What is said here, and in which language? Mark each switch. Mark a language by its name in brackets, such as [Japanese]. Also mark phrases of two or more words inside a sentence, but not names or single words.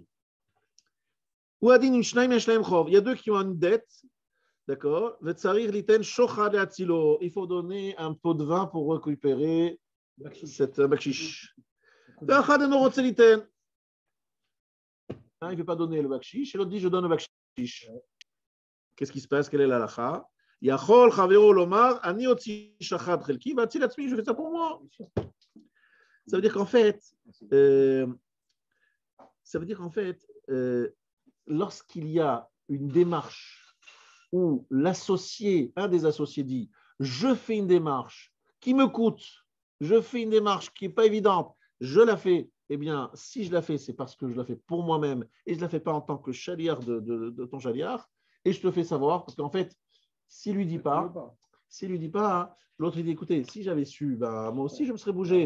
[French] Il y a deux qui ont une dette, d'accord? Il faut donner un pot de vin pour récupérer cette bakshish. Il ne veut pas donner le bakshish, et l'autre dit je donne le bakshish. Qu'est-ce qui se passe? Quelle est la lacha? [Hebrew] יכול חברו לומר, אני אוציא שוחד חלקי, ואציל עצמי, [French] je fais ça pour moi. Ça veut dire qu'en fait, lorsqu'il y a une démarche où l'associé, un des associés dit je fais une démarche qui me coûte, je fais une démarche qui n'est pas évidente, je la fais, eh bien, si je la fais, c'est parce que je la fais pour moi-même et je ne la fais pas en tant que chaliard de ton chaliard, et je te fais savoir, parce qu'en fait, s'il ne lui dit pas, l'autre il dit écoutez, si j'avais su, bah, moi aussi je me serais bougé.